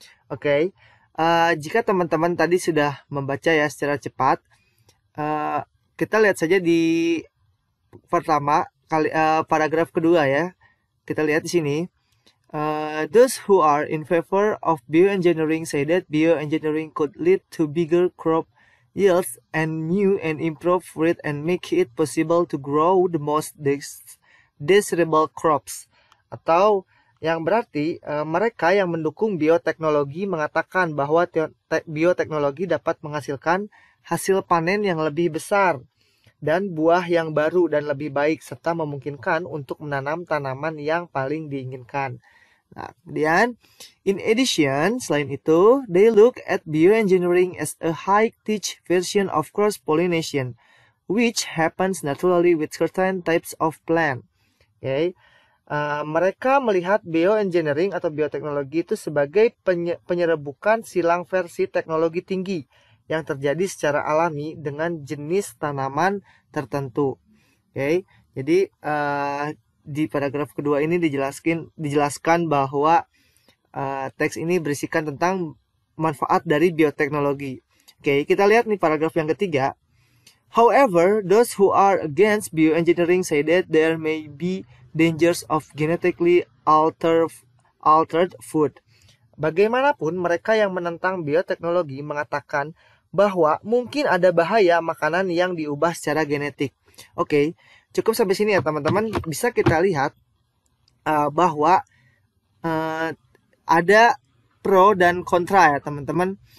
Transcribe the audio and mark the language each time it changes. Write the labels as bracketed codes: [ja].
[id] Oke, jika teman-teman tadi sudah membaca ya secara cepat, kita lihat saja di pertama paragraf kedua ya. Kita lihat di sini. [en] Those who are in favor of bioengineering say that bioengineering could lead to bigger crop yields and new and improved fruit and make it possible to grow the most desirable crops. [id] Atau yang berarti mereka yang mendukung bioteknologi mengatakan bahwa bioteknologi dapat menghasilkan hasil panen yang lebih besar dan buah yang baru dan lebih baik, serta memungkinkan untuk menanam tanaman yang paling diinginkan. Nah, kemudian, [en] in addition, [id] selain itu, [en] they look at bioengineering as a high-tech version of cross-pollination, which happens naturally with certain types of plant. [id] Okay. Mereka melihat bioengineering atau bioteknologi itu sebagai penyerebukan silang versi teknologi tinggi yang terjadi secara alami dengan jenis tanaman tertentu. Okay. Jadi di paragraf kedua ini dijelaskan bahwa teks ini berisikan tentang manfaat dari bioteknologi. Oke, kita lihat nih paragraf yang ketiga. [en] However, those who are against bioengineering say that there may be dangers of genetically altered food. [id] Bagaimanapun, mereka yang menentang bioteknologi mengatakan bahwa mungkin ada bahaya makanan yang diubah secara genetik. Oke, cukup sampai sini ya teman-teman. Bisa kita lihat bahwa ada pro dan kontra ya teman-teman.